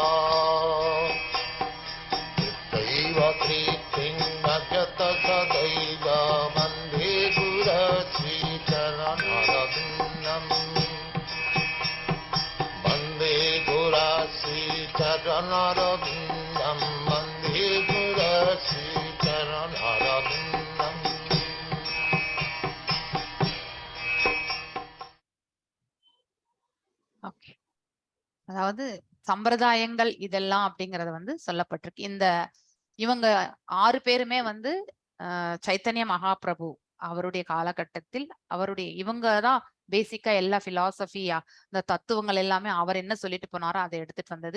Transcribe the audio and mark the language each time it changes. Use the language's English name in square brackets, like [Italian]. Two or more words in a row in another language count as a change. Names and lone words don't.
[Sanskrit] दैव प्रीतिं भजत सदैव वन्दे गुरश्री चरणारविन्दम् वन्दे गुरश्री चरणारविन्दम् वन्दे गुरश्री चरणारविन्दम् [Tamil] ஓகே. அதாவது சம்பிரதாயங்கள் இதெல்லாம் அப்படிங்கறது வந்து சொல்லப்பட்டிருக்கு. இவங்க 6 பேருமே வந்து சைத்தன்ய மகாபிரபு அவருடைய காலகட்டத்தில் இவங்கதான் பேசிக்கா எல்லா பிலாசபியா இந்த தத்துவங்கள் எல்லாமே அவர் என்ன சொல்லிட்டு போனாரோ அதை எடுத்துட்டு வந்தது.